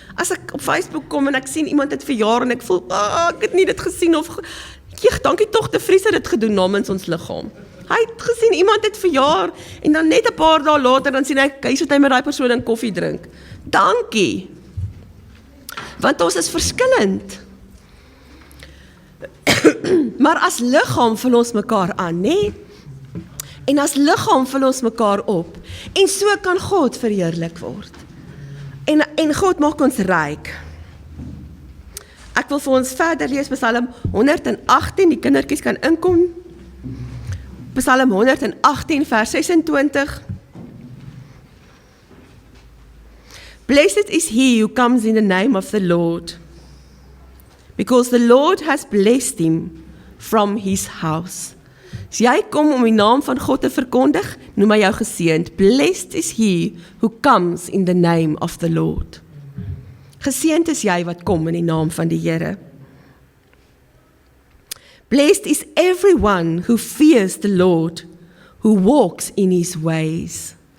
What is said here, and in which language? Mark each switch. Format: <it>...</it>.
<af>As ek op Facebook kom en ek sien iemand het verjaar en ek voel, ek het nie dit gesien of... dankie tog, De Vries het dit gedoen namens ons liggaam. Hy het gesien, iemand het verjaar, en dan net 'n paar dae later, dan sien hy sit hy met daai persoon in koffie drink. Dankie. Want ons is verskillend. Maar as liggaam vul ons mekaar aan, nee? En as liggaam vul ons mekaar op, en so kan God verheerlik word. En God maak ons ryk. Ek wil vir ons verder lees Psalm 118, die kindertjies kan inkom. Psalm 118 vers 26.</af> <en>Blessed is he who comes in the name of the Lord, because the Lord has blessed him from his house.</en> <af>As jy kom om die naam van God te verkondig, noem hy jou geseënd.</af> <en>Blessed is he who comes in the name of the Lord.</en> <af>Geseënd is jy wat kom in die naam van die Here.</af> <en>Blessed is everyone who fears the Lord, who walks in his ways.</en>